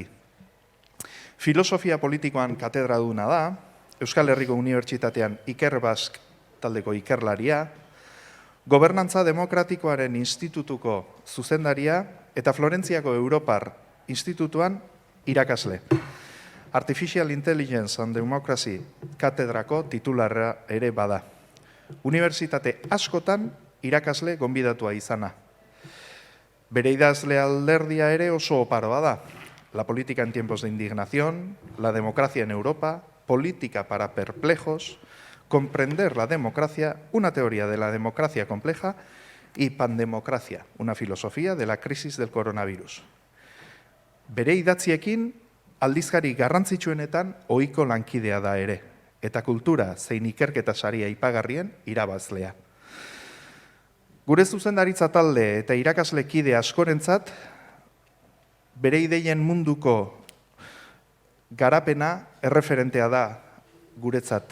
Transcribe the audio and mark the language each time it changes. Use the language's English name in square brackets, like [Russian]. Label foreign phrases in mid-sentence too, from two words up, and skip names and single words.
[Basque] Filosofia politikoan katedraduna da, Euskal Herriko Unibertsitatean Ikerbasque taldeko ikerlaria, Gobernantza Demokratikoaren Institutuko zuzendaria eta Florentziako Europar Institutuan irakasle. Artificial Intelligence and Democracy katedrako titularra ere bada. Unibertsitate askotan irakasle gonbidatua izana. Bere idazle alderdia ere oso oparoa da. La política en tiempos de indignación, la democracia en Europa, política para perplejos, comprender la democracia, una teoría de la democracia compleja y pandemocracia, una filosofía de la crisis del coronavirus. Bere idatziekin aldizkari garrantzitsuenetan ohiko lankidea da ere, eta kultura zein ikerketa saria ipagarrien irabazlea. Gure zuzendaritza talde eta irakasle kide askorentzat, bere ideien munduko garapena erreferentea da guretzat.